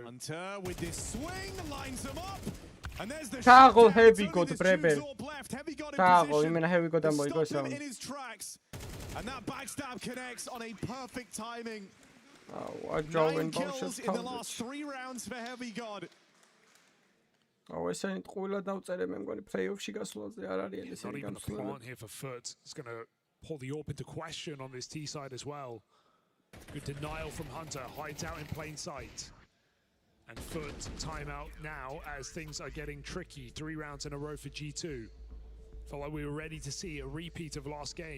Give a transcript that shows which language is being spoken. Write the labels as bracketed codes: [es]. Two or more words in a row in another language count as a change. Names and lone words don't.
[en] Hunter with this swing lines them up. And there's the Tagol Heavy God Brebel. Tagol, imena Heavy God am in his tracks. And that backstab connects on a perfect timing. Oh, 9 kills in the last 3 rounds for Heavy God. [ka] Oh, ესენი ტყუილად დავწერე მე მგონი play-off-ში გასვლაზე არ არის [en] It's not even a plant here for Foot. It's going to pull the AWP into question on this T side as well. Good denial from Hunter. Hides out in plain sight. And Foot timeout now as things are getting tricky. 3 rounds in a row for G2. Felt like we were ready to see a repeat of last game.